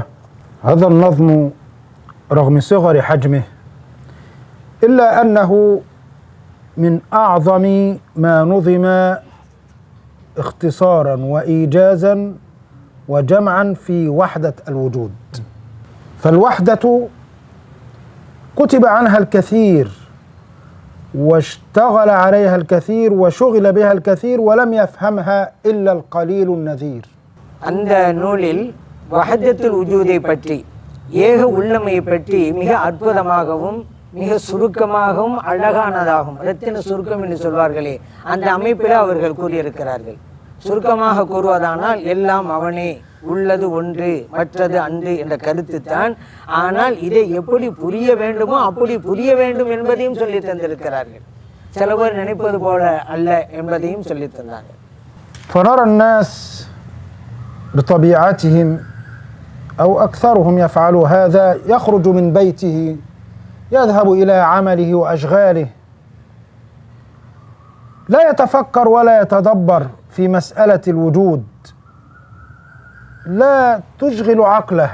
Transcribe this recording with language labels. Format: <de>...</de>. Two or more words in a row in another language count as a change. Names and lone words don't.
<ar>هذا النظم رغم صغر حجمه إلا أنه من أعظم ما نظم اختصارا وإيجازا وجمعا في وحدة الوجود. فالوحدة كتب عنها الكثير واشتغل عليها الكثير وشغل بها الكثير ولم يفهمها إلا القليل النذير.</ar> <ta>அந்த நூலில்</ta> <ar>وحدة الوجود</ar> <ta>பற்றி, ஏக உள்ளமையை பற்றி மிக அற்புதமாகவும் மிக சுருக்கமாகவும் அழகானதாகவும், ரத்தின சுருக்கம் என்று சொல்வார்களே, அந்த அமைப்பில் அவர்கள் கூறியிருக்கிறார்கள். சுருக்கமாக கூறுவதானால் எல்லாம் அவனே, உள்ளது ஒன்று மற்றது அன்று என்ற கருத்து தான். ஆனால் இதை எப்படி புரிய வேண்டுமோ அப்படி புரிய வேண்டும் என்பதையும் சொல்லி தந்திருக்கிறார்கள். சில பேர் நினைப்பது போல அல்ல என்பதையும் சொல்லி தந்தார்கள்.</ta> <ar>فنرى الناس بطبيعتهم أو أكثرهم يفعل هذا، يخرج من بيته يذهب إلى عمله وأشغاله، لا يتفكر ولا يتدبر في مسألة الوجود، لا تشغل عقله.</ar>